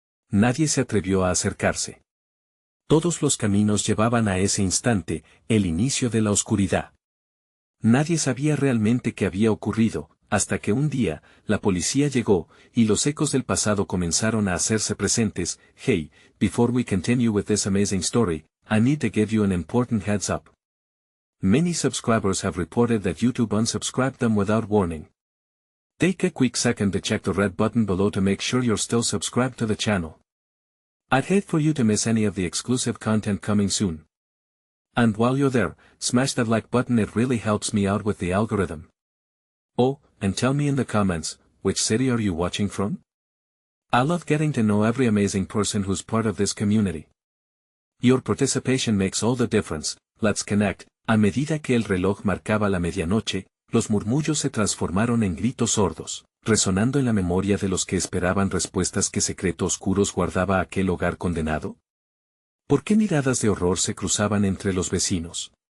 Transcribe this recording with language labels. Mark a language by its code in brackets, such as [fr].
[es] Nadie se atrevió a acercarse. Todos los caminos llevaban a ese instante, el inicio de la oscuridad. Nadie sabía realmente qué había ocurrido, hasta que un día, la policía llegó, y los ecos del pasado comenzaron a hacerse presentes. [en] Hey, before we continue with this amazing story, I need to give you an important heads up. Many subscribers have reported that YouTube unsubscribed them without warning. Take a quick second to check the red button below to make sure you're still subscribed to the channel. I'd hate for you to miss any of the exclusive content coming soon. And while you're there, smash that like button, it really helps me out with the algorithm. Oh, and tell me in the comments, which city are you watching from? I love getting to know every amazing person who's part of this community. Your participation makes all the difference. Let's connect. [es] A medida que el reloj marcaba la medianoche, los murmullos se transformaron en gritos sordos, resonando en la memoria de los que esperaban respuestas. ¿Qué secreto oscuros guardaba aquel hogar condenado? ¿Por qué miradas de horror se cruzaban entre los vecinos?